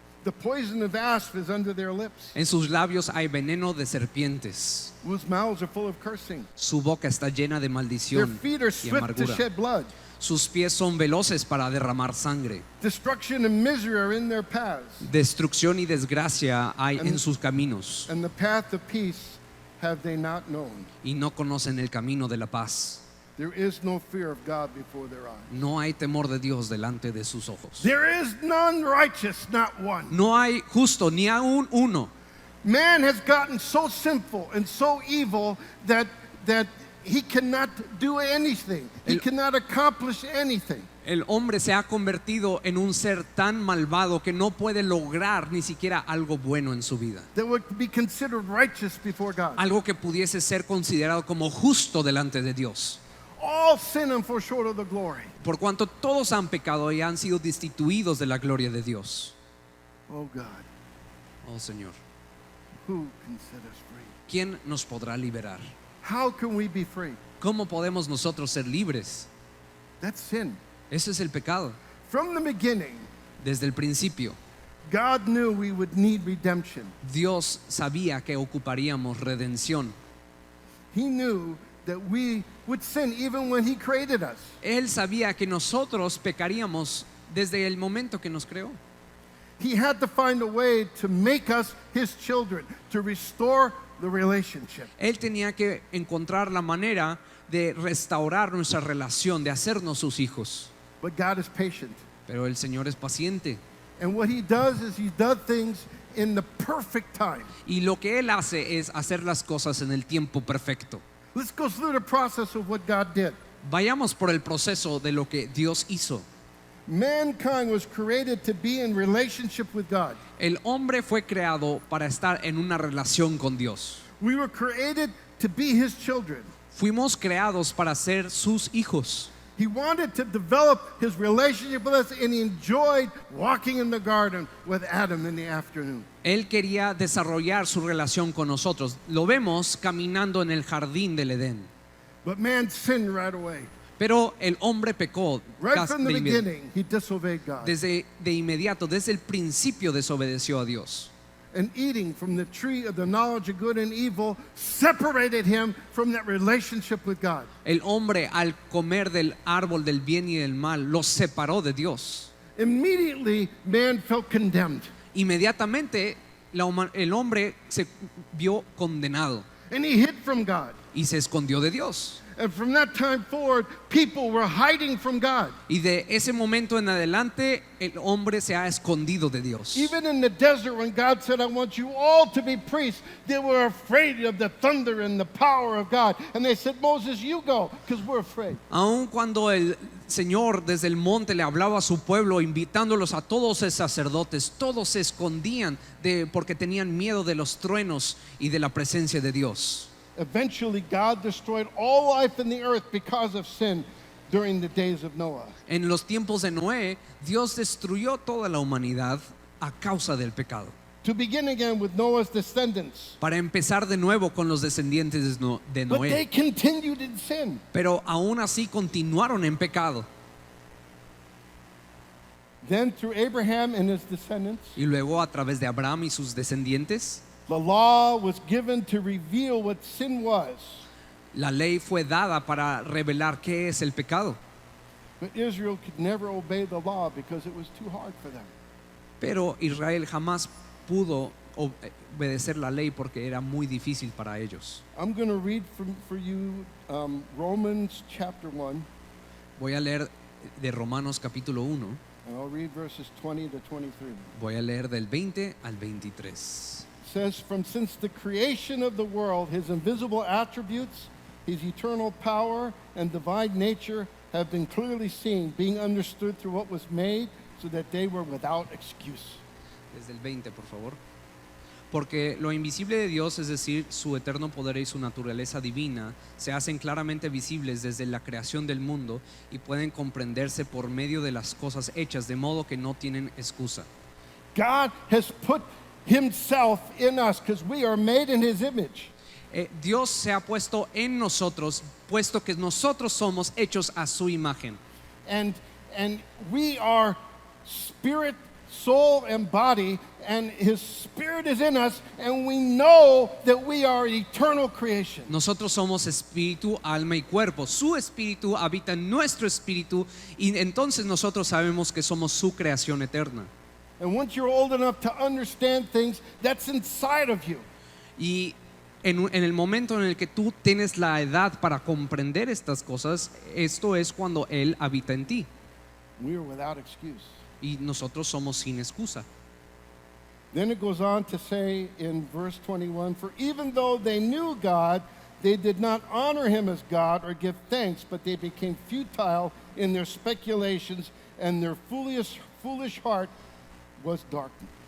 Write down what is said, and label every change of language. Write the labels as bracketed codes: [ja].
[en] The poison of asp is under their lips, [es] En sus labios hay veneno de serpientes. [en] whose mouths are full of cursing. [es] Su boca está llena de [en] Their [es] maldición [en] feet are [es] y [en] swift to [es] amargura. [en] shed blood. [es] Sus pies son veloces para derramar sangre. [en] Destruction and misery are in their paths, [es] Destrucción y desgracia hay en sus caminos, [en] and the path of peace have they not known. [es] y no conocen el camino de la paz. [en] There is no fear of God before their eyes. [es] No hay temor de Dios delante de sus ojos. [en] There is none righteous, not one. [es] No hay justo ni aún uno. [en] Man has gotten so sinful and so evil that he cannot do anything. He cannot accomplish anything. [es] El hombre se ha convertido en un ser tan malvado que no puede lograr ni siquiera algo bueno en su vida. [en] That would be considered righteous before God. [es] Algo que pudiese ser considerado como justo delante de Dios. [en] All sin and fall short of the glory. [es] Por cuanto todos han pecado y han sido destituidos de la gloria de Dios. [en] Oh God, [es] Oh Señor, [en] who can set us free? [es] ¿quién nos podrá liberar? [en] How can we be free? [es] ¿Cómo podemos nosotros ser libres? [en] That's sin. [es] Ese es el pecado. [en] From the beginning, [es] Desde el principio, [en] God knew we would need redemption. [es] Dios sabía que ocuparíamos redención. [en] He knew that we would sin even when He created us. [es] Él sabía que nosotros pecaríamos desde el momento que nos creó. [en] He had to find a way to make us His children, to restore the relationship. [es] Él tenía que encontrar la manera de restaurar nuestra relación, de hacernos sus hijos. [en] But God is patient. [es] Pero el Señor es paciente. [en] And what He does is He does things in the perfect time. [es] Y lo que Él hace es hacer las cosas en el tiempo perfecto. [en] Let's go through the process of what God did. [es] Vayamos por el proceso de lo que Dios hizo. [en] Mankind was created to be in relationship with God. [es] El hombre fue creado para estar en una relación con Dios. [en] We were created to be His children. [es] Fuimos creados para ser sus hijos. [en] He wanted to develop His relationship with us, and He enjoyed walking in the garden with Adam in the afternoon. [es] Él quería desarrollar su relación con nosotros. Lo vemos caminando en el jardín del Edén. [en] But man sinned right away. [es] Pero el hombre pecó [en] Right [es] casi [en] from the [es] de inmediato. [en] beginning, he disobeyed God. [es] Desde de inmediato, desde el principio desobedeció a Dios. [en] And eating from the tree of the knowledge of good and evil separated him from that relationship with God. [es] El hombre, al comer del árbol del bien y del mal, los separó de Dios. [en] Immediately, man felt condemned. [es] Inmediatamente el hombre se vio condenado [en] And he hid from God. [es] y se escondió de Dios. [en] And from that time forward, people were hiding from God. [es] Y de ese momento en adelante el hombre se ha escondido de Dios. [en] Even in the desert, when God said, I want you all to be priests, they were afraid of the thunder and the power of God. And they said, Moses, you go, because we're afraid. [es] Aun cuando el Señor desde el monte le hablaba a su pueblo, invitándolos a todos los sacerdotes, todos se escondían porque tenían miedo de los truenos y de la presencia de Dios. [en] Eventually, God destroyed all life in the earth because of sin during the days of Noah. [es] En los tiempos de Noé, Dios destruyó toda la humanidad a causa del pecado. [en] To begin again with Noah's descendants. [es] Para empezar de nuevo con los descendientes de [en] But they [es] Noé. [en] continued in sin. [es] Pero aún así continuaron en pecado. [en] Then through Abraham and his descendants, [es] Y luego a través de Abraham y sus descendientes, [en] the law was given to reveal what sin was. [es] la ley fue dada para revelar qué es el pecado. [en] But Israel could never obey the law because it was too hard for them. [es] Pero Israel jamás pudo obedecer la ley porque era muy difícil para ellos. [en] I'm going to read for you Romans chapter 1, [es] Voy a leer de Romanos capítulo 1. [en] and I'll read verses 20 to 23. [es] Voy a leer del 20 al 23. [en] It says, since the creation of the world, His invisible attributes, His eternal power and divine nature have been clearly seen, being understood through what was made, so that they were without excuse. [es] Desde el 20, por favor. Porque lo invisible de Dios, es decir, su eterno poder y su naturaleza divina, se hacen claramente visibles desde la creación del mundo y pueden comprenderse por medio de las cosas hechas, de modo que no tienen excusa. [en] God has put Himself in us because we are made in His image. [es] Dios se ha puesto en nosotros, puesto que nosotros somos hechos a su imagen. [en] And we are spirit, soul, and body, and His Spirit is in us, and we know that we are eternal creation. [es] Nosotros somos espíritu, alma y cuerpo. Su espíritu habita en nuestro espíritu y entonces nosotros sabemos que somos su creación eterna. [en] And once you're old enough to understand things, that's inside of you. [es] Y en el momento en el que tú tienes la edad para comprender estas cosas, esto es cuando Él habita en ti. [en] We are without excuse. [es] Y nosotros somos sin excusa. [en] Then it goes on to say in verse 21, for even though they knew God, they did not honor Him as God or give thanks, but they became futile in their speculations, and their foolish heart was darkened.